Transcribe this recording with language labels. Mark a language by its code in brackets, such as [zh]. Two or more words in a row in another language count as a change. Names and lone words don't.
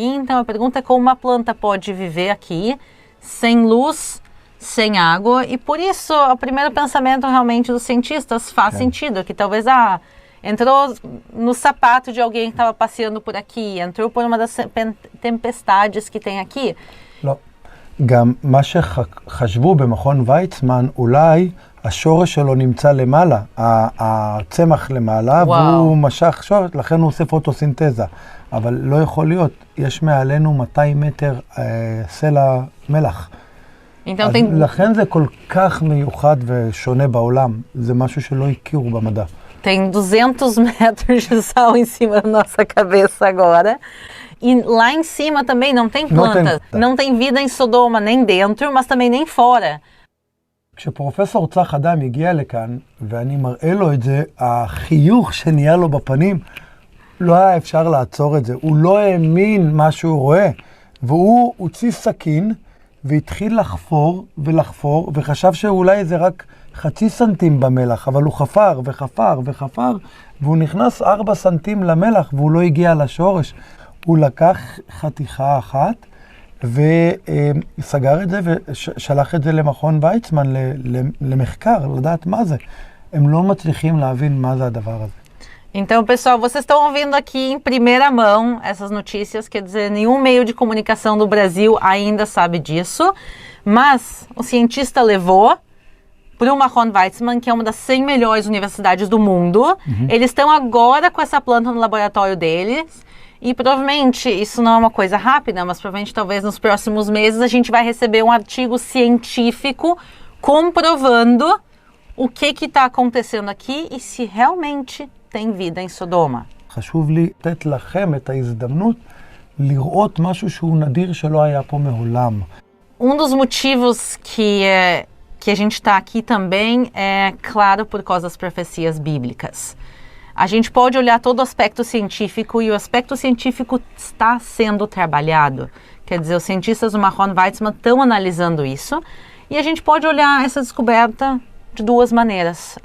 [pt] Então a pergunta é como uma planta pode viver aqui sem luz, sem água, e por isso o primeiro pensamento realmente dos cientistas faz sentido, que talvez entrou no sapato de alguém que estava passeando por aqui, entrou por uma das tempestades que tem aqui. [he] לא. גם מה שחשבו במכון ויצמן, אולי השורש שלו נמצא למעלה, הצמח למעלה, והוא משך שורש, לכן הוא עושה פוטוסינתזה. אבל לא יכול להיות, יש מעלינו 200 מטר סלע מלח. então, לכן זה כל כך מיוחד ושונה בעולם, זה משהו שלא הכירו במדע. [pt] Tem 200 metros de sal em cima da nossa cabeça agora. E lá em cima também não tem plantas, não tem vida em Sodoma, nem dentro, mas também nem fora. [he] כשפרופסור צח אדם הגיע לכאן, ואני מראה לו את זה, החיוך שנהיה לו בפנים, לא היה אפשר לעצור את זה. הוא לא האמין מה שהוא רואה. והוא הוציא סכין, והתחיל לחפור ולחפור, וחשב שאולי זה רק 0.5 סנטים במלח, אבל הוא חפר וחפר וחפר, והוא נכנס 4 סנטים למלח, והוא לא הגיע לשורש. הוא לקח חתיכה אחת, וסגר את זה ושלח את זה למכון ויצמן למחקר, לדעת מה זה. הם לא מצליחים להבין מה זה הדבר הזה. [pt] Então, pessoal, vocês estão ouvindo aqui em primeira mão essas notícias, quer dizer, nenhum meio de comunicação do Brasil ainda sabe disso, mas o cientista levou para o מכון Weizmann, que é uma das 100 melhores universidades do mundo. Eles estão agora com essa planta no laboratório deles, e provavelmente, isso não é uma coisa rápida, mas provavelmente talvez nos próximos meses a gente vai receber um artigo científico comprovando o que está acontecendo aqui e se realmente tem vida em Sodoma. [he] חשוב לי לתת לכם את ההזדמנות לראות משהו שהוא נדיר שלא היה פה מעולם. [pt] Dos motivos que a gente está aqui também é, claro, por causa das profecias bíblicas. A gente pode olhar todo o aspecto científico e o aspecto científico está sendo trabalhado. Quer dizer, os cientistas do מכון Weizmann estão analisando isso e a gente pode olhar essa descoberta de duas maneiras.